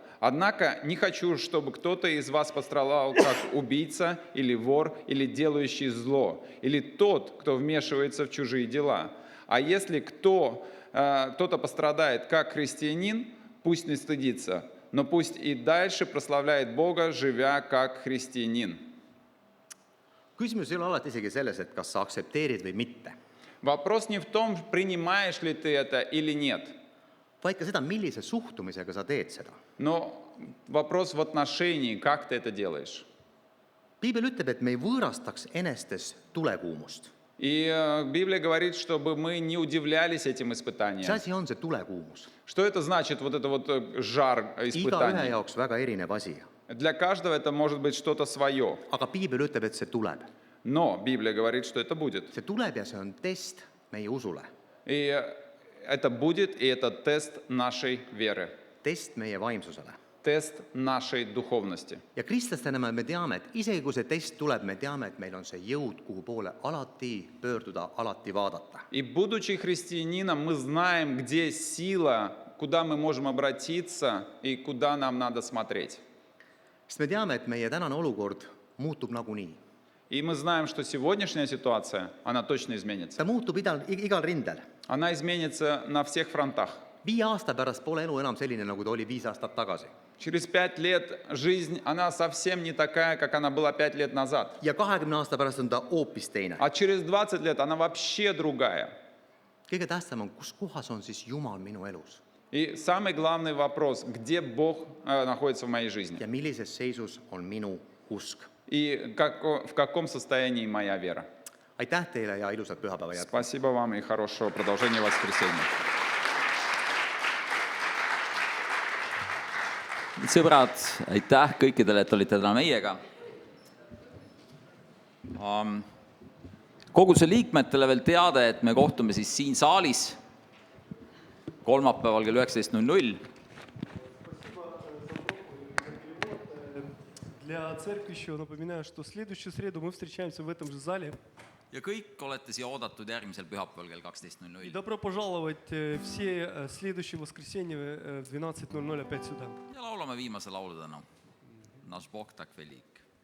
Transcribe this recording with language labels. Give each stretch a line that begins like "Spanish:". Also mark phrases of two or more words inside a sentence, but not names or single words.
Russian: Однако не хочу, чтобы кто-то из вас пострадал как убийца или вор, или делающий зло, или тот, кто вмешивается в чужие дела. А если кто-то пострадает как христианин, пусть не стыдится, но пусть и дальше прославляет Бога, живя как христианин.
Estonian: Küsimus ei ole alati isegi selles, et kas sa aktsepteerid või mitte,
Russian: Вопрос не в том, принимаешь ли ты это или нет,
Estonian: vaid ka seda, millise suhtumisega sa teed seda.
Russian: но вопрос в отношении, как ты это делаешь.
Estonian: Piibel ütleb, et me ei võõrastaks enestes tulekuumust.
Russian: И Библия говорит, чтобы мы не удивлялись этим
Estonian: Mis
Russian: испытаниям.
Estonian: asi on see tulekuumus?
Russian: Что это значит, вот это вот жар
Estonian: Igaühe
Russian: испытаний?
Estonian: jaoks väga erinev asi.
Russian: Для каждого это может быть что-то свое.
Estonian: Aga piibel ütleb, et see tuleb.
Russian: Но Библия говорит, что это будет.
Estonian: See tuleb ja see on test meie usule.
Russian: И это будет, и это тест нашей веры,
Estonian: Test meie vaimsusele.
Russian: тест нашей духовности.
Estonian: Ja kristlastena me teame, et isegi kui see test tuleb, me teame, et meil on see jõud, kuhu poole alati pöörduda, alati vaadata.
Russian: И будучи христианином, мы знаем, где сила, куда мы можем обратиться и куда нам надо смотреть.
Estonian: Sest me teame, et meie tänane olukord muutub nagunii.
Russian: И мы знаем, что сегодняшняя ситуация, она точно изменится.
Estonian: Ta muutub igal rindel.
Russian: Она изменится на всех фронтах.
Estonian: 5 aasta pärast pole elu enam selline, nagu ta oli 5 aastat tagasi.
Russian: Через 5 лет жизнь, она совсем не такая, как она была 5 лет назад.
Estonian: Ja 20 aasta pärast on ta hoopis teine.
Russian: А через 20 лет она вообще другая.
Estonian: Kõige tähtsam on, kus kohas on siis Jumal minu elus
Russian: И самый главный вопрос, где Бог находится в моей жизни?
Estonian: ja millises seisus on minu usk.
Russian: И в каком состоянии моя вера?
Estonian: Aitäh teile ja ilusat pühapäeva jätku!
Russian: Спасибо вам и хорошего продолжения воскресенья.
Estonian: Sõbrad, aitäh kõikidele, et olite täna meiega. Koguduse liikmetele veel teade, et me kohtume siis siin saalis kolmapäeval kell 19:00.
Russian: Для церкви еще напоминаю, что в следующую среду мы встречаемся в этом же зале.
Estonian: Ja kõik olete siia oodatud järgmisel pühapäeval kell
Russian: И
Estonian: 12:00.
Russian: добро пожаловать все следующее воскресенье в 12:00 опять сюда.
Estonian: Ja laulame viimase laulu täna.
Russian: Наш Бог так велик.